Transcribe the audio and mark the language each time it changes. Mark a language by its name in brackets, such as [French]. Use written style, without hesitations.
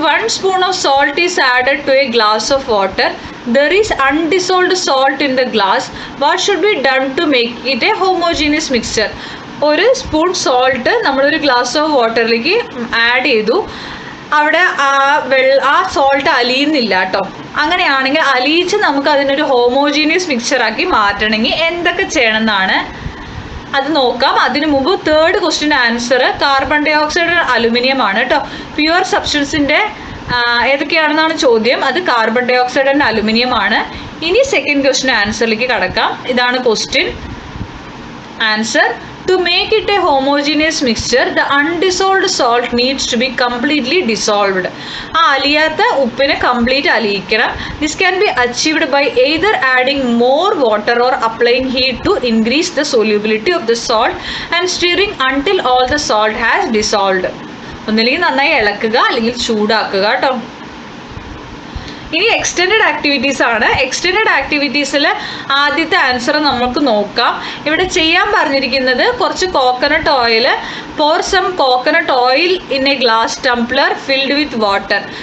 [English] 1 spoon of salt is added to a glass of water. There is undissolved salt in the glass. What should be done to make it a homogeneous mixture? [Malayalam] ഒരു spoon salt നമ്മളൊരു glass of വാട്ടറിലേക്ക് add ചെയ്തു. അവിടെ ആ salt അലിയുന്നില്ല കേട്ടോ. അങ്ങനെയാണെങ്കിൽ അലിയിച്ച് നമുക്ക് അതിനൊരു homogeneous മിക്സ്ചറാക്കി മാറ്റണമെങ്കിൽ എന്തൊക്കെ ചെയ്യണമെന്നാണ് അത് നോക്കാം. അതിനു മുമ്പ് third question answer carbon dye oxide aluminium ആണ് കേട്ടോ. പ്യുവർ സബ്സ്റ്റൻസിൻ്റെ ഏതൊക്കെയാണെന്നാണ് ചോദ്യം. അത് carbon dye oxide and aluminium ആണ്. ഇനി സെക്കൻഡ് ക്വസ്റ്റ്യൻ ആൻസറിലേക്ക് കടക്കാം. ഇതാണ് question answer. [English] To make it a homogeneous mixture, the undissolved salt needs to be completely dissolved. [Malayalam] അലിയാത്ത ഉപ്പിനെ complete അലിയിക്കണം. [English] This can be achieved by either adding more water or applying heat to increase the solubility of the salt and stirring until all the salt has dissolved. [Malayalam] ഒന്നില്ലെങ്കിൽ നന്നായി ഇളക്കുക അല്ലെങ്കിൽ ചൂടാക്കുക കേട്ടോ. ഇനി extended activities ആണ്. Extended ആക്ടിവിറ്റീസിൽ ആദ്യത്തെ answer നമുക്ക് നോക്കാം. ഇവിടെ ചെയ്യാൻ പറഞ്ഞിരിക്കുന്നത് കുറച്ച് coconut oil. [English] Pour some coconut oil in a glass tumbler filled with water.